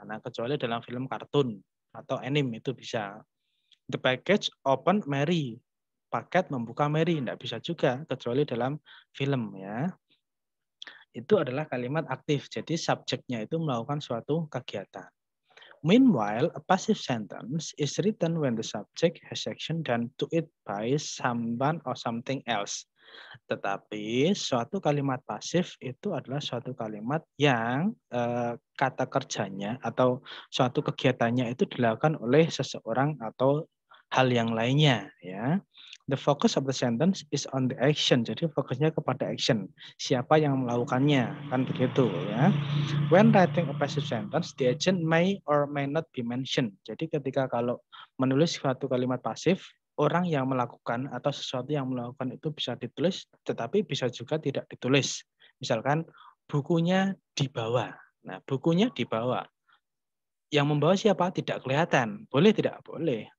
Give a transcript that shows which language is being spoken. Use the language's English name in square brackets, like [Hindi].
[Indonesian] Nah, kecuali dalam film kartun atau anime itu bisa. [English] The package open Mary. [Indonesian] Paket membuka Mary, enggak bisa juga kecuali dalam film ya. Itu adalah kalimat aktif. Jadi subjeknya itu melakukan suatu kegiatan. [English] Meanwhile, a passive sentence is written when the subject has action done to it by someone or something else. [Indonesian] Tetapi suatu kalimat pasif itu adalah suatu kalimat yang kata kerjanya atau suatu kegiatannya itu dilakukan oleh seseorang atau hal yang lainnya ya. [English] The focus of the sentence is on the action. [Indonesian] Jadi fokusnya kepada action. Siapa yang melakukannya, kan begitu ya. [English] When writing a passive sentence, the agent may or may not be mentioned. [Indonesian] Jadi ketika kalau menulis suatu kalimat pasif, orang yang melakukan atau sesuatu yang melakukan itu bisa ditulis, tetapi bisa juga tidak ditulis. Misalkan bukunya dibawa. Nah, bukunya dibawa. Yang membawa siapa? Tidak kelihatan. Boleh tidak? Boleh.